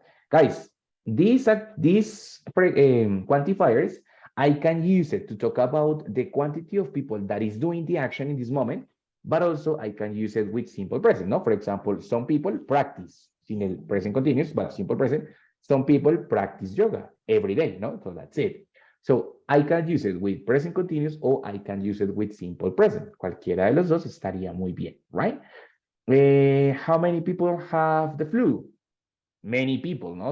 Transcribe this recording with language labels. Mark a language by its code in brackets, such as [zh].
[en] Guys, these quantifiers, I can use it to talk about the quantity of people that is doing the action in this moment, but also I can use it with simple present, no? For example, some people practice, [es] sin el [en] present continuous, but simple present, some people practice yoga every day, no? So that's it. So I can use it with present continuous or I can use it with simple present. [es] Cualquiera de los dos estaría muy bien, [en] right? How many people have the flu? Many people, no?